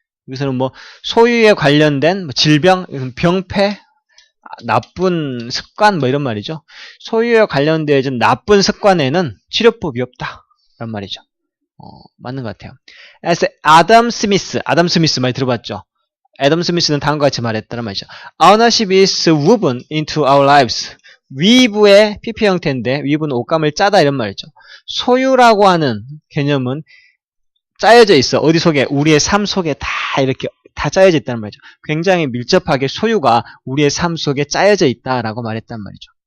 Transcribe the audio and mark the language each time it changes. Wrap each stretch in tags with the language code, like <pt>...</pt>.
<ko>여기서는 뭐 소유에 관련된 뭐 질병, 병폐, 나쁜 습관 뭐 이런 말이죠. 소유에 관련된 나쁜 습관에는 치료법이 없다. 라는 말이죠. 맞는 것 같아요. As 아담 스미스 많이 들어봤죠? 애덤 스미스는 다음과 같이 말했다는 말이죠.</ko> <en>Ownership is woven into our lives.</en> <ko>위브의 PP 형태인데 위브는 옷감을 짜다 이런 말이죠. 소유라고 하는 개념은 짜여져 있어. 어디 속에? 우리의 삶 속에 다 이렇게 다 짜여져 있다는 말이죠. 굉장히 밀접하게 소유가 우리의 삶 속에 짜여져 있다라고 말했단 말이죠.</ko>